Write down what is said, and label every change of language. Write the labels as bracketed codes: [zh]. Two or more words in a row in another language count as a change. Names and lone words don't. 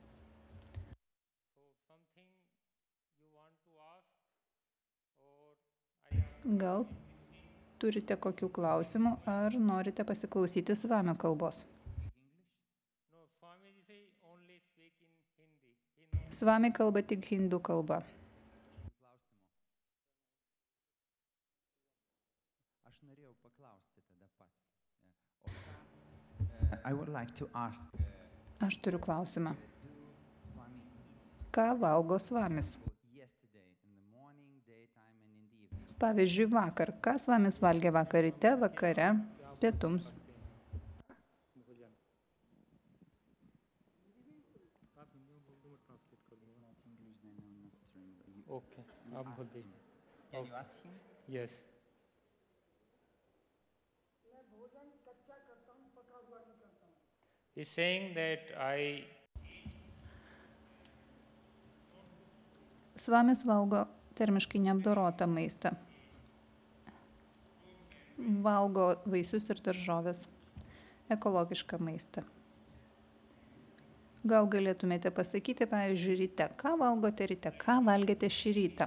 [lt] Gal turite kokių klausimų ar norite pasiklausyti svamio kalbos? Svami kalba tik hindų kalba. Aš norėjau paklausti tada pats. [en] I would like to ask [lt] Aš turiu klausimą. Swami Ką valgo svamis? [en] yesterday in the morning, daytime and in the evening. [lt] Pavyzdžiui, vakar. Ką svamis valgė vakar ryte, vakare, pietums? [hi] Okay. आप बोल दीजिए. [en] Can you ask him? Yes. He's saying that [lt] Svamis valgo termiškai neapdorotą maistą. Valgo vaisius ir daržovės. Ekologišką maistą. Gal galėtumėte pasakyti, pavyzdžiui, ryte, ką valgote ryte, ką valgėte šį rytą?